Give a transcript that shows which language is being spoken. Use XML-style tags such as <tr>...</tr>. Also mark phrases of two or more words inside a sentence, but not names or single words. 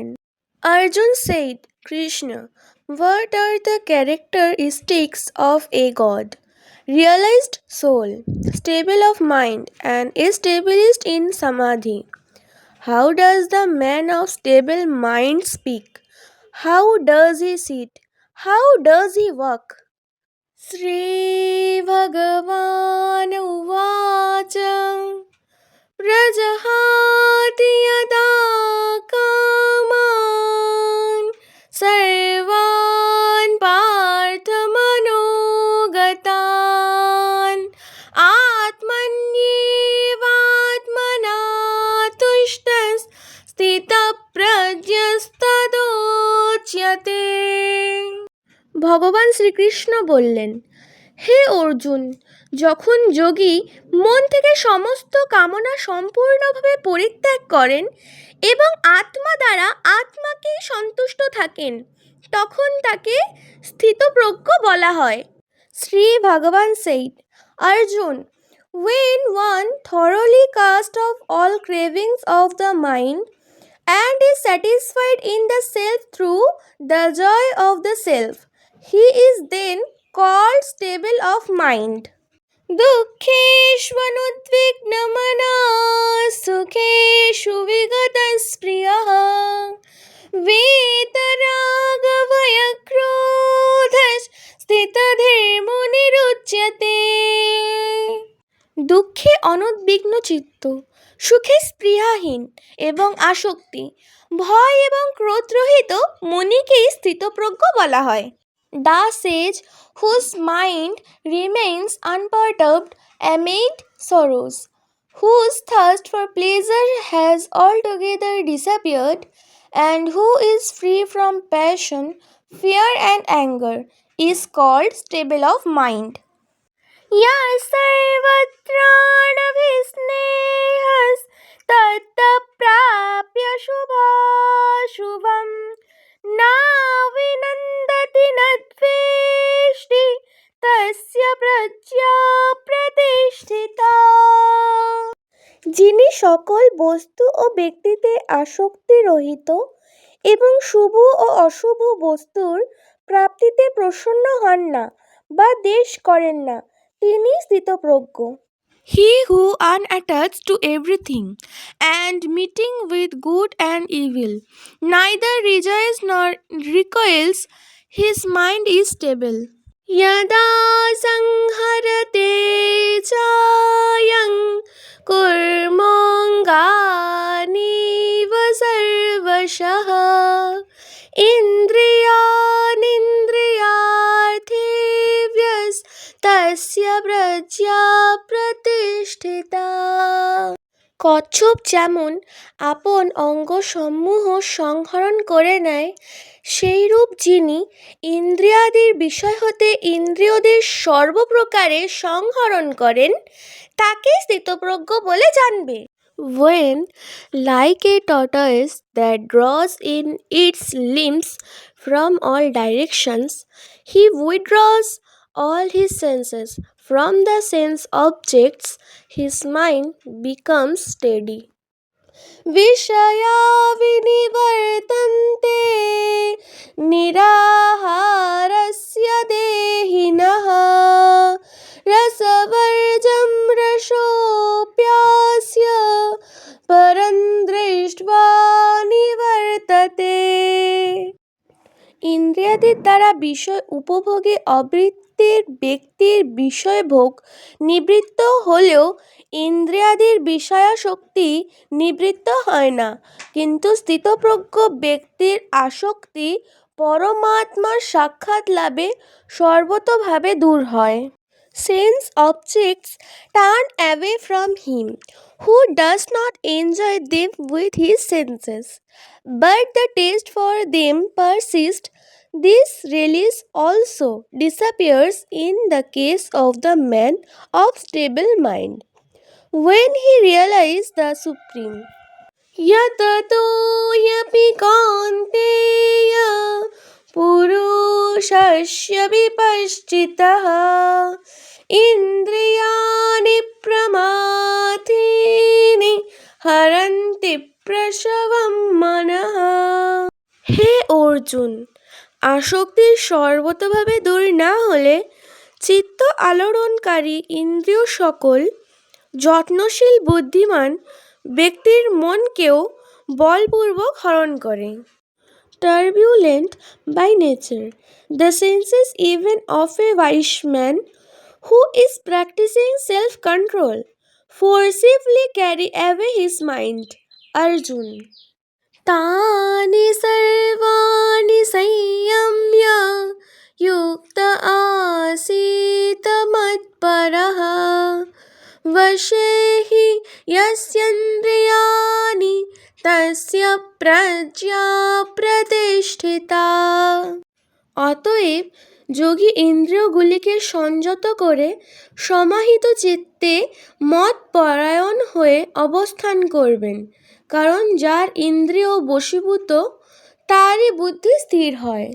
<en>Arjun said, Krishna, what are the characteristics of a god? Realized soul, stable of mind, and established in samadhi. How does the man of stable mind speak? How does he sit? How does he walk?</en> <sa>श्री भगवान उवाच प्रजहाति यदा कामान् सर्वान् पार्थ मनोगतान् आत्मन्येवात्मना तुष्टः स्थित प्रज्ञस्तदोच्यते।</sa> <bn>ভগবান শ্রীকৃষ্ণ বললেন, হে অর্জুন, যখন যোগী মন থেকে সমস্ত কামনা সম্পূর্ণভাবে পরিত্যাগ করেন এবং আত্মা দ্বারা আত্মাকেই সন্তুষ্ট থাকেন তখন তাকে স্থিতপ্রজ্ঞ বলা হয়।</bn> <en>শ্রী ভগবান said, Arjun, when one thoroughly cast off all cravings of the mind and is satisfied in the self through the joy of the self, he is then called stable of mind.</en> <sa>दुःखेष्वनुद्विग्नमनाः सुखेषु विगतस्पृहः वीतरागभयक्रोधः स्थितधीर्मुनिरुच्यते।</sa> <bn>দুঃখে অনুদ্বিগ্ন চিত্ত, সুখে স্পৃহাহীন এবং আসক্তি, ভয় এবং ক্রোধরহিত মুনিকেই স্থিতপ্রজ্ঞ বলা হয়।</bn> <en>The sage whose mind remains unperturbed amid sorrows, whose thirst for pleasure has altogether disappeared, and who is free from passion, fear, and anger, is called stable of mind.</en> <sa>या सर्वत्राणभिस्नेहस्तत्प्राप्य शुभाशुभं नाविनन्दति न द्वेष्टि तस्य प्रज्ञा प्रतिष्ठिता।</sa> <bn>যিনি সকল বস্তু ও ব্যক্তিতে আসক্তি রহিত এবং শুভ ও অশুভ বস্তুর প্রাপ্তিতে প্রসন্ন হন না বা দ্বেষ করেন না, তিনি স্থিতপ্রজ্ঞ।</bn> <en>He who unattached to everything and meeting with good and evil neither rejoices nor recoils, his mind is stable.</en> <sa>यदा संहरते चायं कुर्मोऽङ्गानीव सर्वशः इन्द्रियाणीन्द्रियार्थेभ्यस्तस्य प्रज्ञा प्रतिष्ठिता।</sa> <bn>কচ্ছপ যেমন আপন অঙ্গসমূহ সংহরণ করে নেয়, সেইরূপ যিনি ইন্দ্রিয়াদির বিষয় হতে ইন্দ্রিয়দের সর্বপ্রকারে সংহরণ করেন, তাকে স্থিতপ্রজ্ঞ বলে জানবে।</bn> <en>When, like a tortoise that draws in its limbs from all directions, he withdraws all his senses from the sense objects, his mind becomes steady.</en> <sa>विषया विनिवर्तन्ते निराहारस्य देहिनः रसवर्जं रसोऽप्यास्य परं दृष्ट्वा निवर्तते।</sa> <bn>ইন্দ্রিয়াদির দ্বারা বিষয় উপভোগে অবৃত্তের ব্যক্তির বিষয়ভোগ নিবৃত্ত হলেও ইন্দ্রিয়াদির বিষয়াসক্তি নিবৃত্ত হয় না, কিন্তু স্থিতপ্রজ্ঞ ব্যক্তির আসক্তি পরমাত্মার সাক্ষাৎ লাভে সর্বতোভাবে দূর হয়।</bn> <en>Sense objects turn away from him who does not enjoy them with his senses, but the taste for them persists. This release also disappears in the case of the man of stable mind, when he realizes the Supreme.</en> <sa>यततो ह्यपि कौन्तेय पुरुषस्य विपश्चितः इन्द्रियाणि प्रमाथीनि हरन्ति प्रसवं मनः।</sa> <bn>হে অর্জুন, আসক্তির সর্বতভাবে দূর না হলে চিত্ত আলোড়নকারী ইন্দ্রিয় সকল যত্নশীল বুদ্ধিমান ব্যক্তির মনকেও বলপূর্বক হরণ করে।</bn> <en>Turbulent by nature, the senses even of a wise man who is practicing self-control forcibly carry away his mind. Arjun.</en> <sa>तानि सर्वाणि संयम्य युक्त आसीत मत्परः वशे हि यस्येन्द्रियाणि तस्य प्रज्ञा प्रतिष्ठिता।</sa> <bn>অতএব যোগী ইন্দ্রিয়গুলিকে সংযত করে সমাহিত চিত্তে মতপরায়ণ হয়ে অবস্থান করবেন, কারণ যার ইন্দ্রিয় বশীভূত তারই বুদ্ধি স্থির হয়।</bn>